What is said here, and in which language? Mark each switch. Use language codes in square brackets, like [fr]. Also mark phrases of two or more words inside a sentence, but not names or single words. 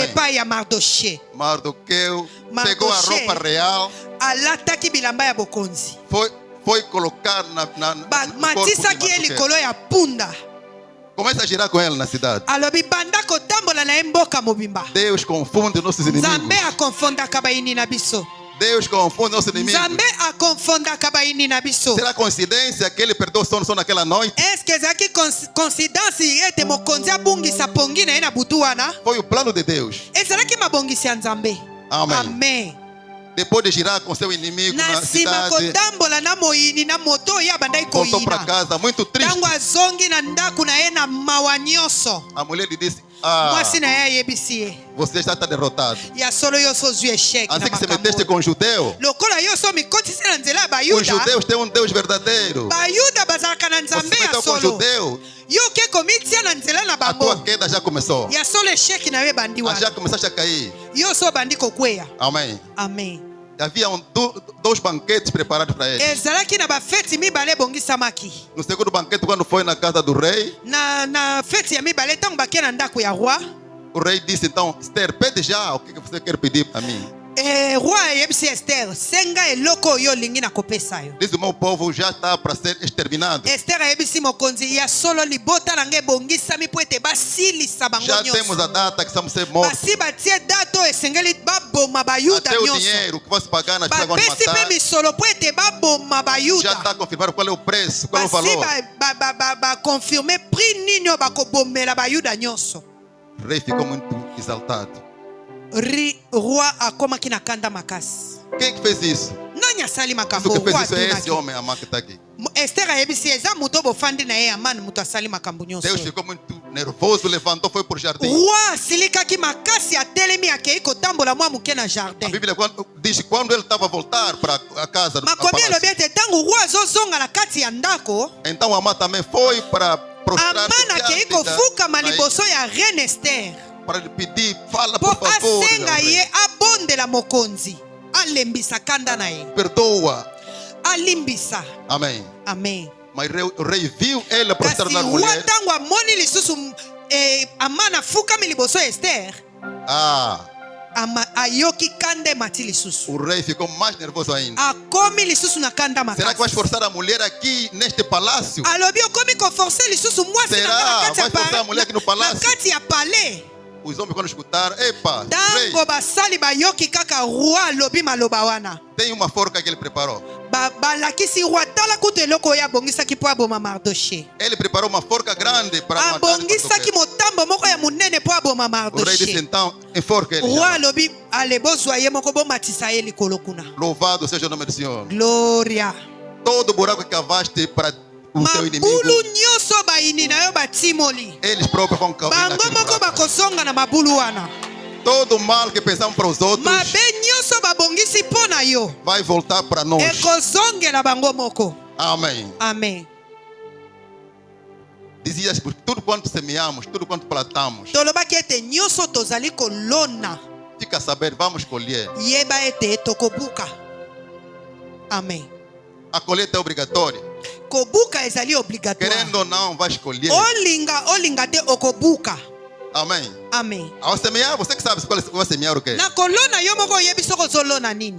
[ln] epai ya mardoche. [pt] Mardoqueu pegou a Mardochê. roupa real, [ln] alataki bilamba ya bokonzi [pt] foi colocar no corpo de [ln] bamatisaki ye [pt] Mardoqueu. [ln] likolo ya punda. [pt] Começa a girar com ele na cidade. [ln] alobi banda kotambola na ye mboka mobimba. [pt] Deus confunde nossos inimigos. [ln] nzambe akonfondaka bayini na biso. [pt] Deus confunde nossos inimigos. [ln] nzambe akonfondaka bayini na biso. [pt] Será coincidência que ele perdeu o sono só naquela noite? [ln] eske ezalaki coincidence ete mokonzi abungisa pongi na ye na butu wana? [pt] Foi o plano de Deus. [ln] ezalaki mabongisi ya nzambe. [pt] Amém. [ln] amen. [pt] Depois de girar com seu inimigo [ln] na na nsima [pt] cidade, [ln] kotambola na moyini na moto oyo abandaki [pt] voltou para [ln] koyina. [pt] casa muito triste. [ln] ntango azongi na ndako na ye na mawa nyonso. [pt] A mulher lhe disse, ah, [ln] mwasi na ye ayebisi ye [pt] você já está derrotado. [ln] ya solo yo so ozwi esheke na [pt] Assim que se [ln] makambo [pt] meteste [ln] oyo. [pt] com o judeu, [ln] lokola yo so mikotisi na nzela ya [pt] os [ln] bayuda. [pt] judeus têm um Deus verdadeiro. [ln] bayuda bazalaka na [pt] Você [ln] nzambe [pt] se [ln] ya [pt] meteu com o [ln] solo. [pt] judeu, [ln] yo oke komitia na nzela na [pt] a tua [ln] bango [pt] queda já começou. [ln] ya solo esheki na yo ebandi [pt] Já [ln] wana. [pt] começaste a cair. [ln] yo so obandi kokweya. [pt] Amém. [ln] amen. [pt] Havia dois banquetes preparados para ele. [ln] ezalaki na bafeti mibale ebongisamaki. [pt] No segundo banquete, quando foi na casa do rei, [ln] na feti ya mibale ntango bakie na ndako ya roi. [pt] o rei disse então, Esther, pede já o que você quer pedir a mim. [ln] roi ayebisi ester senga eloko oyo olingi na kopesa yo. [pt] Diz o meu povo já está para ser exterminado. [ln] ester ayebisi mokonzi ya solo libota na ngai ebongisami mpo ete basilisa bango [pt] Já temos [ln] nyonso. [pt] a data que estamos ser mortos. [ln] basi batie dato oyo esengeli baboma bayuda [pt] Até o [ln] nyonso. [pt] dinheiro que vai se pagar nas pessoas que vão [ln] bapesi mpe [pt] matar. [ln] misolo mpo ete baboma [pt] Já [ln] bayuda. [pt] está confirmado qual é o preço, qual é o [ln] basi [pt] valor. [ln] bakonfirme prix nini oyo bakobomela bayuda nyonso. [pt] O rei ficou muito exaltado. [ln] roi akomaki na kanda makasi. [pt] Quem que fez isso? [ln] nani asali [pt] Isso [ln] makambo [pt] que fez [ln] roi [pt] isso é esse [ln] atunaki. [pt] homem, Amã, que está aqui. [ln] ester ayebisi eza moto bofandi na ye amani moto asali makambo nyonso. [pt] Deus ficou muito nervoso, levantou, foi por jardim. [ln] roi asilikaki makasi atelemi akei kotambola mwa moke na [pt] A [ln] jardin. [pt] Bíblia diz que quando ele estava a voltar para a casa, [ln] makomi elobi ete ntango roi azozonga na kati ya ndako. [pt] então Amã também foi para prostrar-se [ln] amani akei [pt] diante [ln] kofukama [pt] da [ln] liboso ya reine ester [pt] para lhe pedir, fala [ln] mpo [pt] por favor, [ln] asenga [pt] meu rei. [ln] ye abondela mokonzi alembisa kanda na ye [pt] Perdoa. [ln] alimbisa. [pt] Amém. [ln] amen. [pt] Mas o rei viu ela prostrar [ln] kasi na roi [pt] mulher. [ln] ntango amoni lisusu amani afukami liboso ya ester Ah, ayoki kanda emati lisusu. [pt] o rei ficou mais nervoso ainda. [ln] akomi lisusu na kanda [pt] Será que vai [ln] makasi. [pt] forçar a mulher aqui neste palácio? [ln] alobi okomi koforce lisusu mwasi [pt] Será? [ln] na kati ya [pt] Vai forçar a mulher aqui no [ln] na [pt] palácio? [ln] kati ya palais. [pt] Os homens quando escutaram, epa, rei, [ln] ntango basali bayoki kaka roi alobi maloba wana [pt] tem uma forca que ele preparou. [ln] balakisi roi tala kutu eloko oyo abongisaki mpo aboma mardoche. [pt] Ele preparou uma forca grande para matar [ln] abongisaki [pt] Mardoqueu. [ln] motambo moko ya monene mpo aboma [pt] O rei disse [ln] mardoche. [pt] então, enforca ele. [ln] roi alobi ale bozwa ye moko bomatisa ye likolo kuna. [pt] Louvado seja o nome do Senhor. [ln] gloria. [pt] Todo buraco que cavaste para o teu inimigo, [ln] mabulu nyonso bayini na yo batimoli [pt] eles próprios vão cavar [ln] bango [pt] naquele [ln] moko [pt] buraco. [ln] bakozonga na mabulu wana. [pt] Todo mal que pensamos para os outros [ln] mabe nyonso babongisi mpo na yo [pt] vai voltar para nós. [ln] ekozongela bango moko. [pt] Amém. [ln] amen. [pt] Dizia tudo quanto semeamos, tudo quanto plantamos, [ln] tolobaki ete nyonso tozali kolona [pt] fica a saber, vamos colher. [ln] yeba ete tokobuka. amen. [pt] A colheita é obrigatória. [ln] kobuka ezali obligatoire. [pt] Querendo ou não, vai escolher. [ln] olinga te okobuka. [pt] Amém. [ln] amen. [pt] Ao semear, você que sabe qual vai semear o quê? [ln] na kolona yo moko oyebi soko ozolona nini.